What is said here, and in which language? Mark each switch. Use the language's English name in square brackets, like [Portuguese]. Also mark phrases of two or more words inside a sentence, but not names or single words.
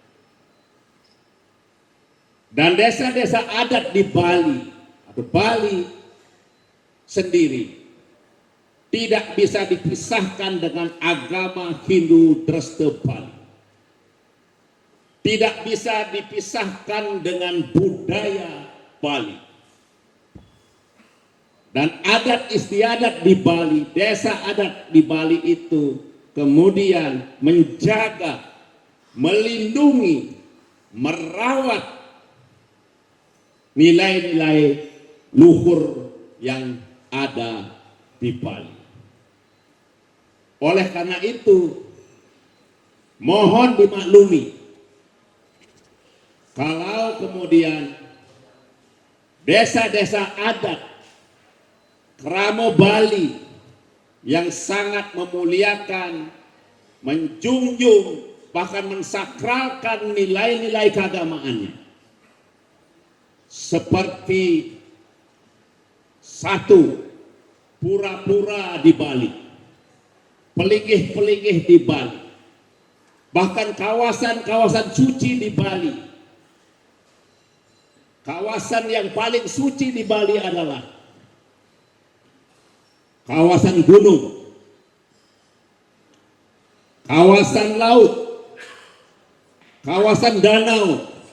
[Indonesian] Dan desa-desa adat di Bali atau Bali sendiri tidak bisa dipisahkan dengan agama Hindu Dresta Bali. Tidak bisa dipisahkan dengan budaya Bali. Dan adat istiadat di Bali, desa adat di Bali itu kemudian menjaga, melindungi, merawat nilai-nilai luhur yang ada di Bali. Oleh karena itu, mohon dimaklumi kalau kemudian desa-desa adat Kramo Bali yang sangat memuliakan, menjunjung, bahkan mensakralkan nilai-nilai keagamaannya, seperti satu, pura-pura di Bali, peligih-peligih di Bali, bahkan kawasan-kawasan suci di Bali. Kawasan yang paling suci di Bali adalah kawasan gunung, kawasan laut, kawasan danau.